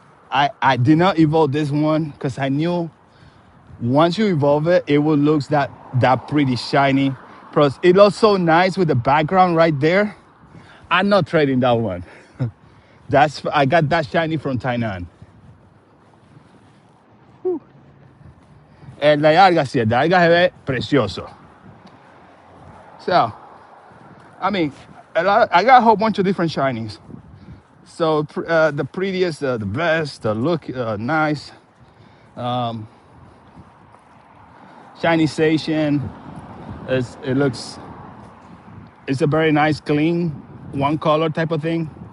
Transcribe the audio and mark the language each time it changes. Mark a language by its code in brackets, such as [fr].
[en] I did not evolve this one because I knew once you evolve it, it will look that pretty shiny. Plus, it looks so nice with the background right there. I'm not trading that one. I got that shiny from Tainan. [es] El Dialga, sí, el Dialga se ve precioso. [en] So, I mean, I got a whole bunch of different shinies. So the prettiest, the best, the look nice. Shiny Zacian. It's a very nice, clean, one color type of thing.